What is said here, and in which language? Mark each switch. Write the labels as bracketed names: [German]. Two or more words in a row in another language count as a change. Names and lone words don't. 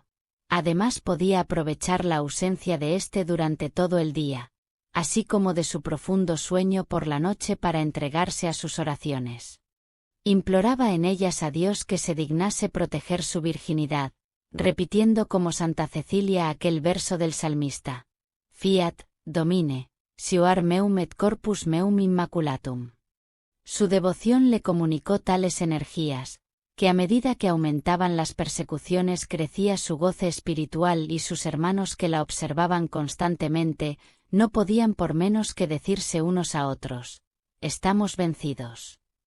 [Spanish] Además podía aprovechar la ausencia de éste durante todo el día, así como de su profundo sueño por la noche para entregarse a sus oraciones. Imploraba en ellas a Dios que se dignase proteger su virginidad, repitiendo como Santa Cecilia aquel verso del salmista: [Latin] Fiat, Domine, sioar meum et corpus meum immaculatum. [Spanish] Su devoción le comunicó tales energías, que a medida que aumentaban las persecuciones crecía su goce espiritual y sus hermanos que la observaban constantemente, no podían por menos que decirse unos a otros: estamos vencidos.